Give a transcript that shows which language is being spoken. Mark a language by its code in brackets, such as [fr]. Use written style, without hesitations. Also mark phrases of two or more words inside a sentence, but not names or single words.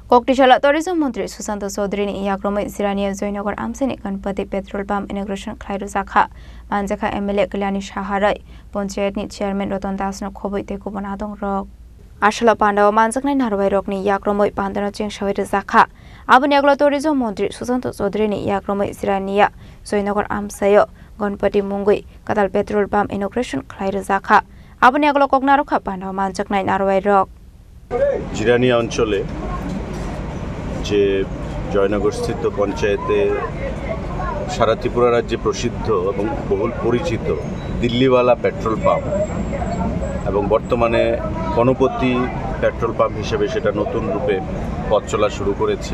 [trp] कोकटिशाला टूरिज्म मंत्री सुशांत चौधरी ने याक्रमै जिरानिया जयनगर आमसेनी गणपति पेट्रोल पंप इनोग्रेशन खाइरु जाखा मानजाखा एमएलए कल्याणी साहारै पंचायतनि चेयरमैन रतन दासनो खबै तेको बनादों रक आशला पाण्डव मानजाखनाय नारवाय रकनि याक्रमै पान्दना चिं सवैर जाखा आबनि अगला टूरिज्म मंत्री सुशांत चौधरी ने याक्रमै जिरानिया जयनगर आमसायो गणपति मुंगै कदाल पेट्रोल पंप इनोग्रेशन खाइरु जाखा आबनि अगला कोकनारुखा पाण्डव मानजाखनाय नारवाय रक [bn] জিরানিয়া অঞ্চলে যে জয়নগরস্থিত পঞ্চায়েতে সারা ত্রিপুরা রাজ্যে প্রসিদ্ধ এবং বহুল পরিচিত দিল্লিওয়ালা পেট্রোল পাম্প এবং বর্তমানে গণপতি পেট্রোল পাম্প হিসেবে সেটা নতুন রূপে পথ চলা শুরু করেছে।